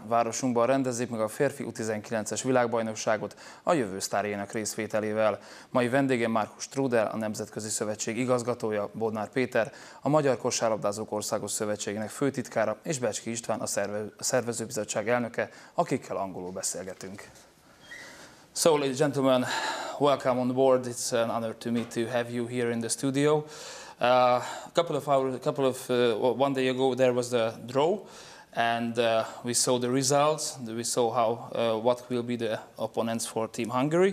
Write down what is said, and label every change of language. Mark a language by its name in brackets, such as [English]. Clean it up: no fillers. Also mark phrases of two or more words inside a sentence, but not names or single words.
[Hungarian] Városunkban rendezik meg a férfi U19-es világbajnokságot a jövő sztárjainak részvételével. Mai vendégem Markus Studer, a Nemzetközi Szövetség igazgatója, Bodnár Péter, a Magyar Kosárlabdázók Országos Szövetségének főtitkára, és Becsky István, a szervezőbizottság elnöke, akikkel angolul beszélgetünk. [English] So, ladies and gentlemen, welcome on board. It's an honor to me to have you here in the studio. One day ago there was the draw, and we saw the results. We saw what will be the opponents for Team Hungary.